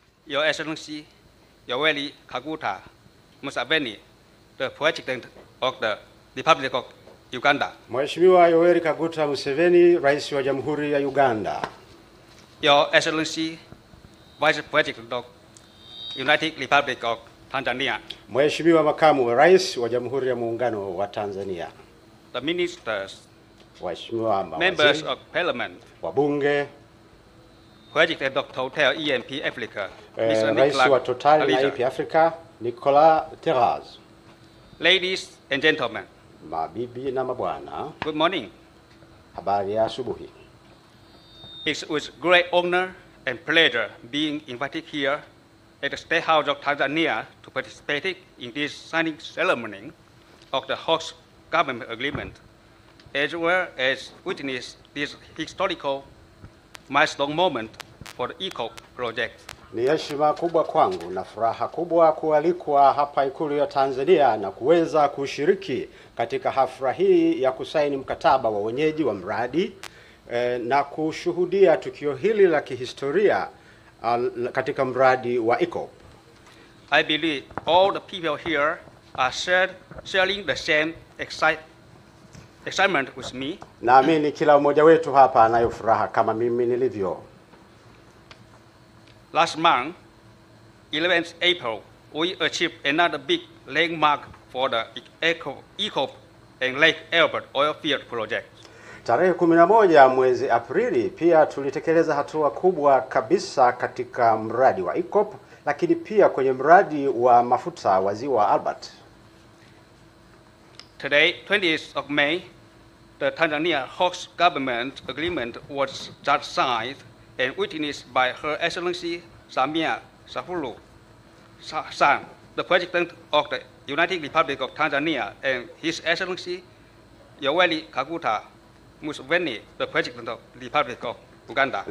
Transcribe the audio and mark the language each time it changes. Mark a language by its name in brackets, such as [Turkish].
[English] Your Excellency Yoweri Kaguta Museveni, the President of the Republic of Uganda. [Swahili] Mheshimiwa Yoweri Kaguta Museveni, Rais wa Jamhuri ya Uganda. [English] Your Excellency, Vice President of United Republic of Tanzania. [Swahili] Mheshimiwa Makamu wa Rais wa Jamhuri ya Muungano wa Tanzania. [English] The ministers, [Swahili] Waheshimiwa [English] members [Swahili] mawaziri, [English] of parliament, [Swahili] wabunge, [English] President of Total EMP Africa, [Swahili] Rais wa Total na EMP Africa, Nicolas Terraz. [English] Ladies and gentlemen, [Swahili] mabibi na mabwana, [English] good morning. [Swahili] habari ya asubuhi. [English] It's with great honor and pleasure being invited here at the State House of Tanzania to participate in this signing ceremony of the host government agreement, as well as witness this historical milestone moment for the ECO project. [Swahili] Ni heshima kubwa kwangu na furaha kubwa kualikwa hapa Ikulu ya Tanzania na kuweza kushiriki katika hafla hii ya kusaini mkataba wa wenyeji wa mradi na kushuhudia tukio hili la kihistoria katika mradi wa ECO. [English] I believe all the people here are sharing the same excitement with me. [Swahili] Naamini kila mmoja wetu hapa anayo furaha kama mimi nilivyo. [English] Last month, 11th April, we achieved another big landmark for the ECO and Lake Albert oil field project. [Swahili] Tarehe 11 mwezi Aprili pia tulitekeleza hatua kubwa kabisa katika mradi wa ECO, lakini pia kwenye mradi wa mafuta wa ziwa Albert. [English] Today, 20th of May, the Tanzania host government agreement was just signed and witnessed by Her Excellency Samia Suluhu Hassan, the President of the United Republic of Tanzania, and His Excellency Yoweri Kaguta Museveni, the President of the Republic of Uganda.